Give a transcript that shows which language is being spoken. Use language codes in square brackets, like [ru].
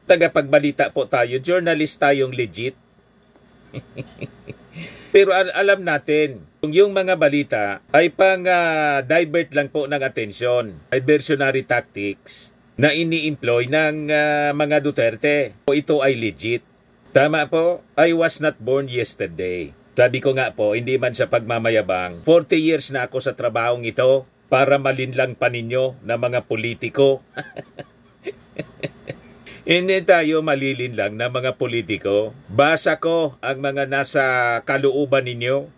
[tl] Tagapagbalita po tayo. Journalist tayong legit. Pero alam natin, kung yung mga balita ay divert lang po ng atensyon, [en] diversionary tactics [tl] na ini-employ ng mga Duterte. Ito ay legit. Tama po, [en] I was not born yesterday. [tl] Sabi ko nga po, hindi man sa pagmamayabang, 40 years na ako sa trabahong ito para malinlang pa ninyo na mga politiko. Hindi tayo malilinlang na mga politiko. Basa ko ang mga nasa kalooban ninyo.